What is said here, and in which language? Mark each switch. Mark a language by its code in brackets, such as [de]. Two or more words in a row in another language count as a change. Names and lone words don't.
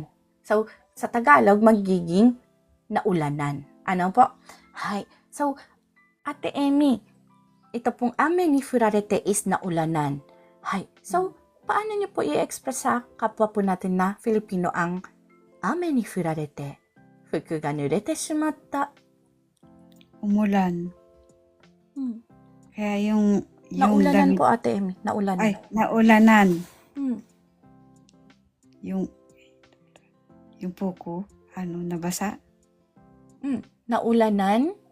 [tl] So, sa Tagalog, magiging naulanan. Ano po? Hi. So, Ate Emi, ito pong [ja] 雨に降られて [tl] is naulanan. Hi. So, paano niyo po i-express sa kapwa po natin na Filipino ang [ja] 雨に降られて, 服が濡れてしまった? [tl] Umulan. Kaya yung Naulanan damit- po, Ate Emi. Naulanan. Ay, naulanan. Hmm. Yung puko, nabasa? Naulanan.